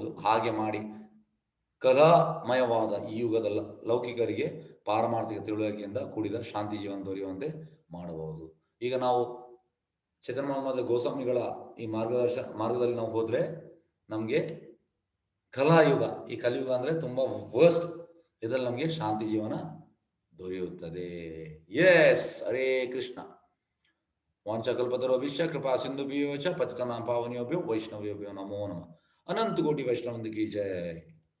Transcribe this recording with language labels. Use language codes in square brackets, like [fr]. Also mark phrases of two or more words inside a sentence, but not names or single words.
[kn] ಹಾಗೆ ಮಾಡಿ ಕಲಾಮಯವಾದ ಈ ಯುಗದ ಲೌಕಿಕರಿಗೆ ಪಾರಮಾರ್ಥಿಕ ತಿಳುವಳಿಕೆಯಿಂದ ಕೂಡಿದ ಶಾಂತಿ ಜೀವನ ದೊರೆಯುವಂತೆ ಮಾಡಬಹುದು. ಈಗ ನಾವು ಚೈತನ್ಯ ಮಹಾಪ್ರಭು ಗೋಸ್ವಾಮಿಗಳ ಈ ಮಾರ್ಗದಲ್ಲಿ ನಾವು ಹೋದ್ರೆ ನಮ್ಗೆ ಕಲಾಯುಗ, ಈ ಕಲಿಯುಗ ಅಂದ್ರೆ ತುಂಬಾ ವರ್ಸ್ಟ್, ಇದರಲ್ಲಿ ನಮ್ಗೆ ಶಾಂತಿ ಜೀವನ ದೊರೆಯುತ್ತದೆ. ಎಸ್, ಹರೇ ಕೃಷ್ಣ. [sa] वाञ्छाकल्पतरुभ्यश्च कृपा सिन्धुभ्यो च पतितानां पावनेभ्यो वैष्णवेभ्यो नमो नमः। [hi] अनंत कोटि वैष्णव की जय।